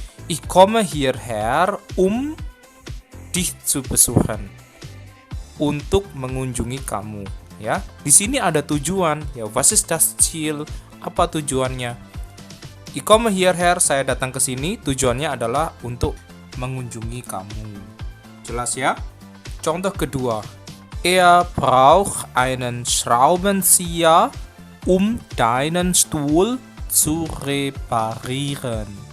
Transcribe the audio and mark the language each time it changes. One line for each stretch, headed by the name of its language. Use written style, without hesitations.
German: Ich komme hierher dich zu besuchen.
Indonesian: Untuk mengunjungi kamu ya. Di sini ada tujuan ya.
German: Was ist das Ziel?
Indonesian: Apa tujuannya?
German: Ich komme hierher,
Indonesian: saya datang ke sini, tujuannya adalah untuk mengunjungi kamu. Jelas ya? Contoh kedua.
German: Er braucht einen Schraubenzieher, um deinen Stuhl zu reparieren.